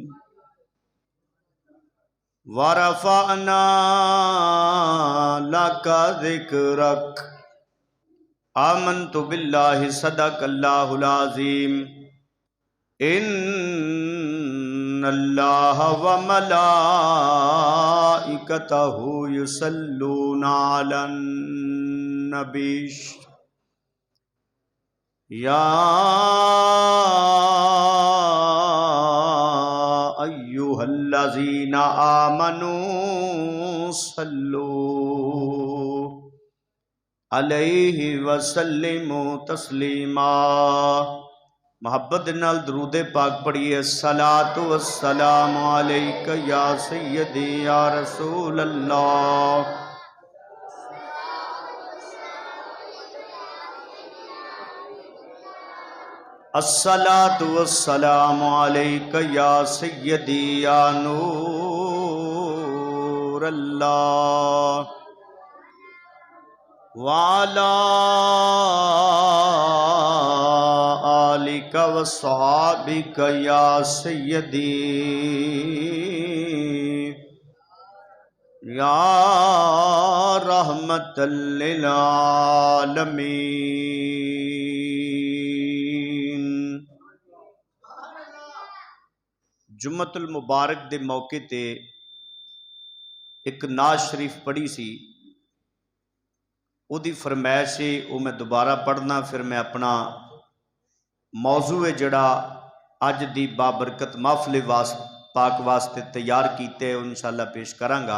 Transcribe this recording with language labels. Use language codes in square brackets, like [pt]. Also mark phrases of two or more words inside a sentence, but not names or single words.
[ar] ورفعنا لك ذكرك آمنت بالله صدق الله العظيم إن الله وملائكته يصلون على النبي يا أيها الذين آمنوا صلوا عليه وسلموا تسليما. [pa] محبت نال درود پاک پڑھیے. [ar] الصلاة والسلام عليك يا سيدي يا رسول الله. الصلاة والسلام عليك يا سيدي يا نور الله وعلى آلك وأصحابك يا سيدي يا رحمة للعالمين. [pa] جمعۃ المبارک دے موقعے تے اک نعت شریف پڑھی سی، اوہدی فرمائش ہے او میں دوبارہ پڑھنا، فیر میں اپنا موضوع ہے جڑا اج دی بابرکت محفل پاک واسطے تیار کیتے ان شاء اللہ پیش کراں گا.